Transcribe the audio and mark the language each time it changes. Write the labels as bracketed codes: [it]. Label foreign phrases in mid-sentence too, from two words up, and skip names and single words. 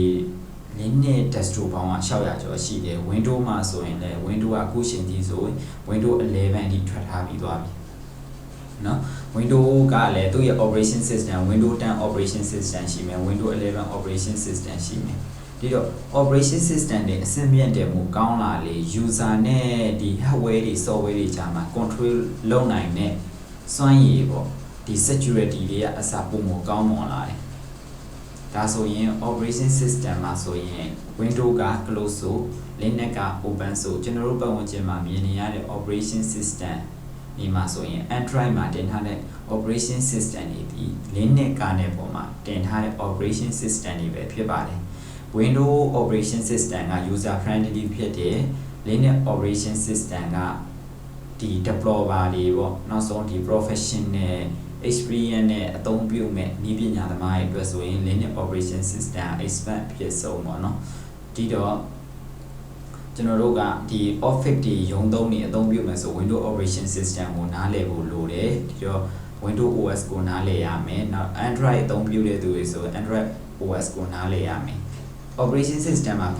[my] Linux desktop ပေါင်းက600ကျော်ရှိတယ် Windows မှာဆိုရင်လည်း Windows ကအခုချိန်ကြီးဆို Windows 11 ထိထွက်ထားပြီးသွားပြီနော် Windows ကလည်းသူ့ရဲ့ [en] operation system Windows 10 operation system [my] ရှိမယ် Windows 11 [en] operation system [my] ရှိမယ်ဒီတော့ [en] operation system [my] တွေအဆင့်မြင့်တယ်မှုကောင်းလာလေ user နဲ့ဒီ hardware တွေ software တွေကြားမှာ control လုပ်နိုင်တဲ့စွမ်းရ ည်ပေါ့ဒီ security တွေကအစပုံမကောင်းမွန်လာတယ်ဒါဆိုရင် [en] operation system [my] မှာဆိုရင် Windows က close ဆို Linux က open ဆိုကျွန်တော်တို့ပတ်ဝန်းကျင်မှာမြင်နေရတဲ့ [en] operation system [my] ဒီမှာဆိုရင် Android မှာတင်ထားတဲ့ [en] operation system [my] တွေဒီ Linux ကနေပေါ်မှာ တင်ထားတဲ့ [en] operation system [my] တွေပဲဖြစ်ပါတယ် Windows operation system က [en] user friendly [my] ဖြစ်တယ် Linux [en] operation system [my] ကဒီ developer တွေပေါ့နောက်ဆုံးဒီ [en] professional experience [my] နဲ့အသုံးပြုမဲ့နည်းပညာသမားတွေအတွက်ဆိုရင် Linux [en] operation system expert [my] ဖြစ်ဆုံးပေါ့နော်ဒီတော့ကျွန်တော်တို့ကဒီ Office တွေရုံးသုံးနေအသုံးပြုမယ်ဆို Windows [en] operation system [my] ကိုနားလည်ဖို့လိုတယ် ဒီတော့ Windows OS ကိုနားလည်ရမယ်နောက် Android အသုံးပြုတဲ့သူတွေဆို Android OS ကိုနားလည်ရမယ် [en] operation system [my] မှာ